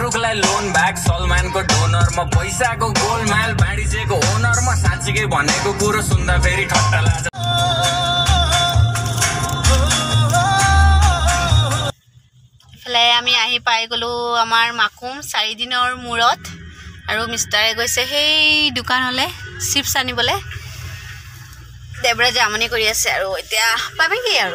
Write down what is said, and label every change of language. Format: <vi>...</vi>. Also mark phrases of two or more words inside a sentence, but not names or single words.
<ne>मलाई लोन ब्याक सलमानको डोनर म पैसाको गोलमाल बाँडिजेको ओनर म साँच्चीकै भनेको कुरो सुन्दा फेरि ठट्टा लाग्छ</ne> <as>ইফালে আমি আহি পাই গ'লো আমাৰ মাকুম 4 দিনৰ মূৰত আৰু মিষ্টাৰে গৈছে সেই দোকানলৈ চিপছ আনিবলৈ দেৱৰাজে আমনি কৰি আছে আৰু এতিয়া পাবেগৈ আৰু</as>